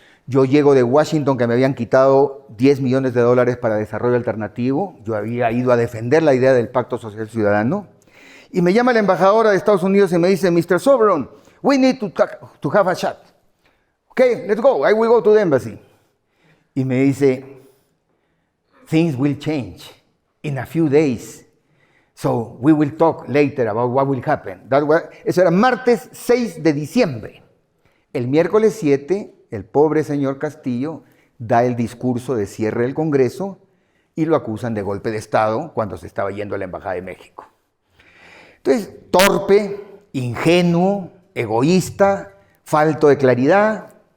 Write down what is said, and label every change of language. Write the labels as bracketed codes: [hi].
[es] Yo llego de Washington, que me habían quitado $10 millones para desarrollo alternativo. Yo había ido a defender la idea del Pacto Social Ciudadano. Y me llama la embajadora de Estados Unidos y me dice: Mr. [en] Soberón, we need to have a chat. Okay, let's go. I will go to the embassy. [es] Y me dice: [en] things will change in a few days. So we will talk later about what will happen. [es] Eso era martes 6 de diciembre. El miércoles 7, el pobre señor Castillo da el discurso de cierre del Congreso y lo acusan de golpe de Estado cuando se estaba yendo a la Embajada de México. Entonces, torpe, ingenuo, egoísta, falto de claridad.